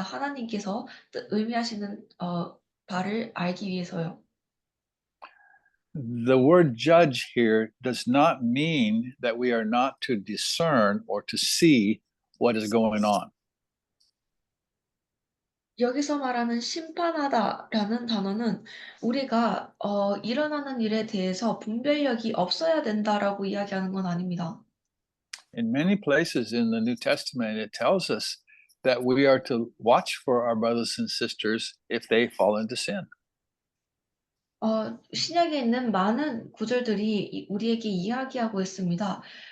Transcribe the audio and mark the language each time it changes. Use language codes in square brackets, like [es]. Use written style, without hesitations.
[ko] 하나님께서 의미하시는 바를 알기 위해서요. [en] The word judge here does not mean that we are not to discern or to see what is going on. [ko] 여기서 말하는 심판하다라는 단어는 우리가 일어나는 일에 대해서 분별력이 없어야 된다라고 이야기하는 건 아닙니다. [en] In many places in the New Testament, it tells us that we are to watch for our brothers and sisters if they fall into sin. [ko] 신약에 있는 많은 구절들이 우리에게 이야기하고 있습니다.